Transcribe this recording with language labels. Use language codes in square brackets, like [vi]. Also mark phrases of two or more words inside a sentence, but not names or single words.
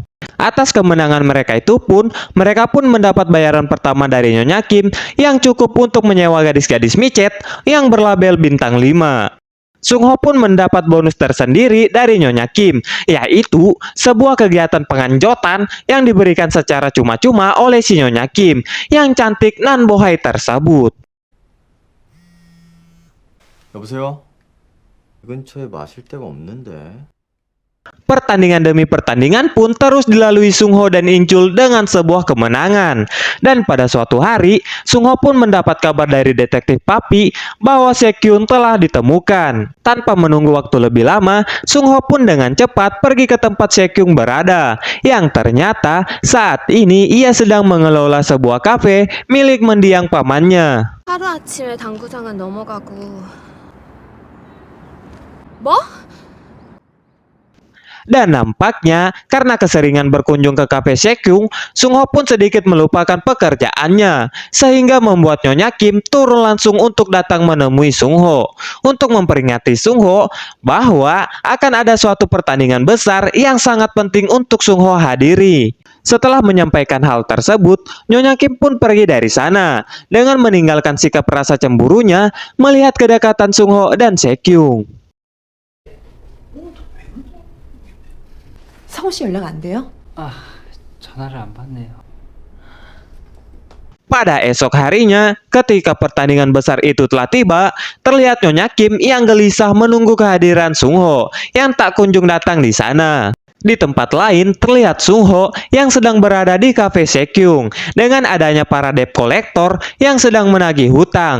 [id] Atas kemenangan mereka itu pun, mereka pun mendapat bayaran pertama dari Nyonya Kim yang cukup untuk menyewa gadis-gadis micet yang berlabel bintang 5. Sung Ho pun mendapat bonus tersendiri dari Nyonya Kim, yaitu sebuah kegiatan penganjotan yang diberikan secara cuma-cuma oleh si Nyonya Kim yang cantik nan bohai tersebut. [ko] 여보세요? 이 근처에 마실 데가 없는데. [id] Pertandingan demi pertandingan pun terus dilalui Sung Ho dan Inchul dengan sebuah kemenangan. Dan pada suatu hari, Sung Ho pun mendapat kabar dari Detektif Papi bahwa Sekyun telah ditemukan. Tanpa menunggu waktu lebih lama, Sung Ho pun dengan cepat pergi ke tempat Sekyun berada, yang ternyata saat ini ia sedang mengelola sebuah kafe milik mendiang pamannya. [ko] 하루아침에 당구장은 넘어가고 뭐? [id] Dan nampaknya karena keseringan berkunjung ke kafe Sekyung, Sung Ho pun sedikit melupakan pekerjaannya, sehingga membuat Nyonya Kim turun langsung untuk datang menemui Sung Ho untuk memperingati Sung Ho bahwa akan ada suatu pertandingan besar yang sangat penting untuk Sung Ho hadiri. Setelah menyampaikan hal tersebut, Nyonya Kim pun pergi dari sana dengan meninggalkan sikap rasa cemburunya melihat kedekatan Sung Ho dan Sekyung. [ko] 성호 씨 연락 안 돼요? 아, 전화를 안 받네요. [id] Pada esok harinya, ketika pertandingan besar itu telah tiba, terlihat Nyonya Kim yang gelisah menunggu kehadiran Sung Ho yang tak kunjung datang di sana. Di tempat lain, terlihat Sung Ho yang sedang berada di kafe Sekyung dengan adanya para [en] debt collector [id] yang sedang menagih hutang.